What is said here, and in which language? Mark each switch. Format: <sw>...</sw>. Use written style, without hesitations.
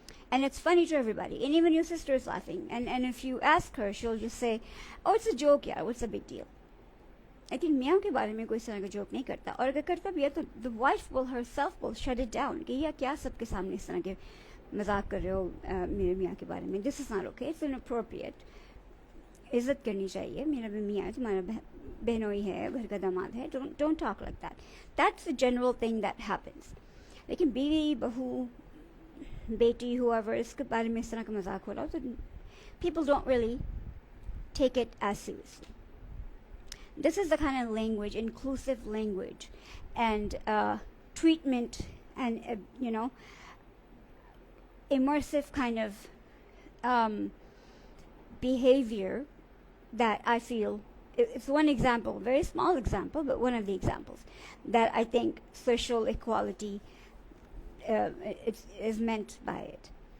<en>And it's funny to everybody and even your sister is laughing and if you ask her she'll just say, oh, it's a joke, yeah, what's the big deal?</en> <hi>लेकिन मियाँ के बारे में कोई इस तरह का joke नहीं करता और अगर करता भी है तो</hi> <en>the wife will herself will shut it down</en> <hi>कि यह क्या सबके सामने इस तरह के मजाक कर रहे हो मेरे मियाँ के बारे में.</hi> <en>This is not okay, it's inappropriate.</en> <hi>इज्जत करनी चाहिए, मेरा भी मियाँ है, तुम्हारा बहनोई है, घर का दामाद है.</hi> <en>Don't talk like that. That's a general thing that happens.</en> <hi>लेकिन बीवी बहू बेटी whoever इसके बारे में इस तरह का मजाक हो रहा हो तो</hi> <en>people don't really take it as seriously. This is the kind of language, inclusive language and treatment and immersive kind of behavior that I feel it's one example, very small example, but one of the examples that I think social equality is meant by it.</en>